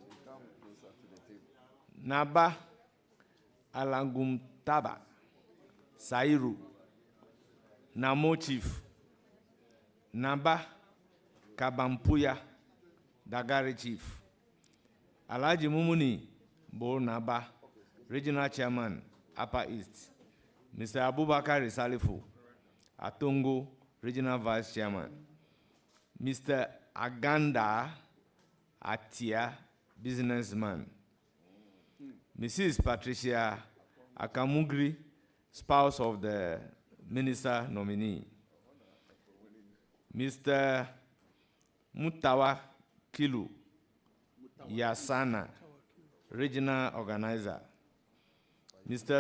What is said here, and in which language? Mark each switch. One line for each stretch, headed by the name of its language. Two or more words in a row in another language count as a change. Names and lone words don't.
English: Naba Alangum Taba, Sairu, Namo Chief, Naba, Kabampuya, Dagari Chief, Alaji Mumuni, Bo Naba, Regional Chairman, Upper East, Mr. Abubakar Salifu, Atongo, Regional Vice Chairman, Mr. Aganda Atia, businessman, Mrs. Patricia Akamugri, spouse of the minister nominee, Mr. Mutawa Kilu Yasana, regional organizer, Mr.